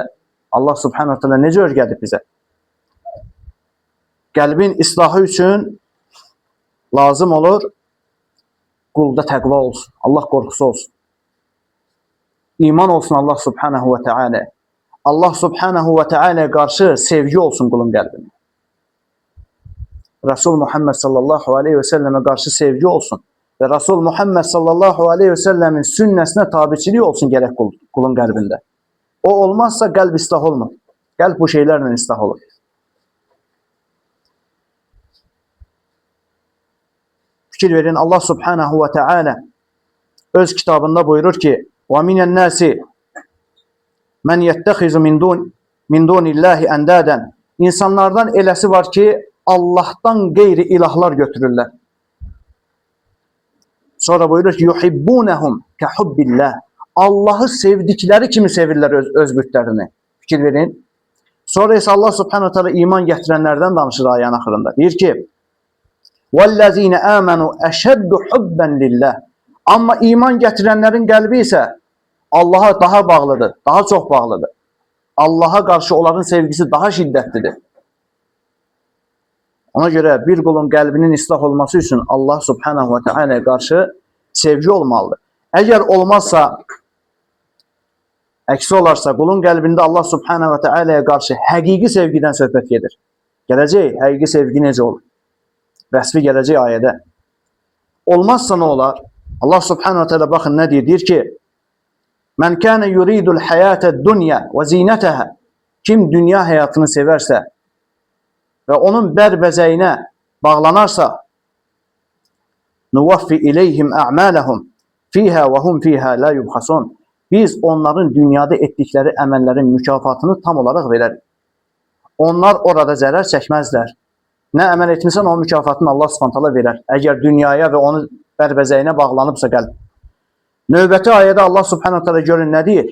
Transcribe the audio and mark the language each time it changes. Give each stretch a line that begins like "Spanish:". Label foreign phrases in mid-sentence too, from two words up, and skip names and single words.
Arabic: الله سبحانه تعالى
Azerbaijani: necə öyrədib bizə? Qəlbin islahı üçün lazım olur qulda təqva olsun, Allah qorxusu olsun. İman olsun
Arabic: الله سبحانه وتعالى. الله سبحانه وتعالى'ya
Azerbaijani: qarşı sevgi olsun qulun qəlbində.
Turkish: Resul Muhammed
Arabic: صلى الله عليه وسلم
Turkish: karşı sevgi olsun. Ve Resul Muhammed
Arabic: صلى الله عليه وسلم
Turkish: sünnesine tabiçiliği olsun gerek kulun kalbinde. O olmazsa kalp ıslah olmaz. Kalp bu şeylerle ıslah olur.
Azerbaijani: Fikir verin,
Arabic: الله سبحانه وتعالى
Azerbaijani: öz kitabında buyurur ki
Arabic: وَمِنَ النَّاسِ مَنْ يَتَّخِذُ مِنْ دُونِ اللّٰهِ اَنْدَادًا.
Azerbaijani: İnsanlardan eləsi var ki
Turkish: Allah'tan gayri ilahlar götürürler.
Azerbaijani: Sonra buyurur ki
Arabic: يحبونهم كحب الله.
Azerbaijani: Allah'ı sevdikleri kimi sevirler öz bütlerini. Fikir verin. Sonra ise
Arabic: الله سبحانه تعالى
Azerbaijani: iman getirenlerden danışır ayağın axırında. Deyir ki
Arabic: وَالَّذ۪ينَ آمَنُوا اَشَدُّ حُبًّا لِلّٰهِ.
Turkish: Ama iman getirenlerin kalbi ise Allah'a daha bağlıdır, daha çok bağlıdır. Allah'a karşı onların sevgisi daha şiddetlidir. Ona göre bir kulun kalbinin ıslah olması için
Arabic: الله سبحانه وتعالى'ya
Turkish: karşı sevgi olmalıdır.
Azerbaijani: Eğer olmazsa, əksi olarsa kulun kalbinde
Arabic: الله سبحانه وتعالى'ya
Azerbaijani: karşı həqiqi sevgiden söhbət gedir. Gələcək, həqiqi sevgi necə olur? Vəsfi gələcək ayədə. Olmazsa ne olar?
Arabic: الله سبحانه وتعالى
Turkish: bakın ne deyir?
Azerbaijani: Deyir ki
Arabic: من كان يريد الحياة الدنيا وزينتها.
Turkish: Kim dünya hayatını severse ve onun bərbəzəyinə bağlanarsa
Arabic: نوف إليهم أعمالهم فيها وهم فيها لا يبخسون.
Azerbaijani: Biz onların dünyada etdikləri əməllərin mükafatını tam olaraq verərik. Onlar orada zərər çəkməzlər. Nə əməl etmirsən, o mükafatını
Arabic: الله سبحانه
Azerbaijani: verər. Əgər dünyaya və onun bərbəzəyinə bağlanıbsa qəlb. Növbəti ayədə
Arabic: الله سبحانه تعالى
Azerbaijani: görün nə deyir?